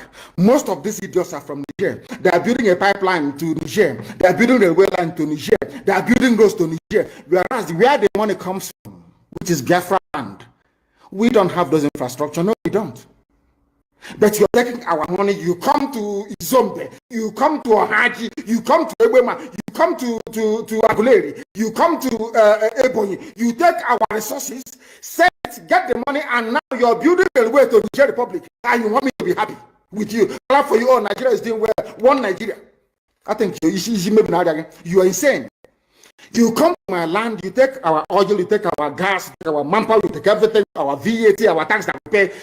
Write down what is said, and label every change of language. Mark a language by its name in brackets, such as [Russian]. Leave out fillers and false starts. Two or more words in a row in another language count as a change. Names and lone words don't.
[English] Most of these idiots are from Niger. They are building a pipeline to Niger. They are building a railway line to Niger. They are building roads to Niger. Whereas where the money comes from, which is BIAFRALAND, we don't have those infrastructure. No, we don't. But you're taking our money. You come to Izombe, you come to Ohaji, you come to Ebema, you come to Aguleri, you come to Ebonyi. You take our resources, get the money, and now you're building a way to Niger Republic. And you want me to be happy with you? Clap for you. Oh, Nigeria is doing well. One Nigeria. I think you are insane. You come to my land, you take our oil, you take our gas, you take our manpower, you take everything, our VAT, our tax that we pay.